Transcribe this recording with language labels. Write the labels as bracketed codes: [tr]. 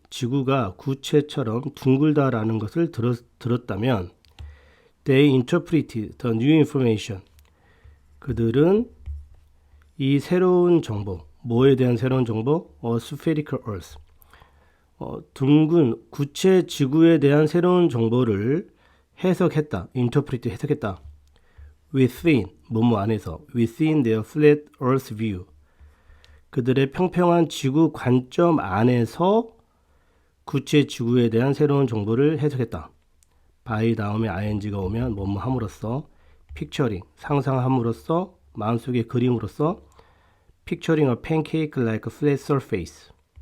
[ko] 지구가 구체처럼 둥글다라는 것을 들었다면 [en] they interpreted the new information. [ko] 그들은 이 새로운 정보, 뭐에 대한 새로운 정보? [en] A spherical earth. [ko] 둥근 구체 지구에 대한 새로운 정보를 해석했다. interpret 해석했다. [en] within, [ko] 뭐뭐 안에서 [en] within their flat earth view. [ko] 그들의 평평한 지구 관점 안에서 구체 지구에 대한 새로운 정보를 해석했다. [en] by 다음에 ing가 오면 뭐뭐 함으로써, picturing [ko] 상상함으로써, 마음속의 그림으로써, [en] picturing a pancake like a flat surface.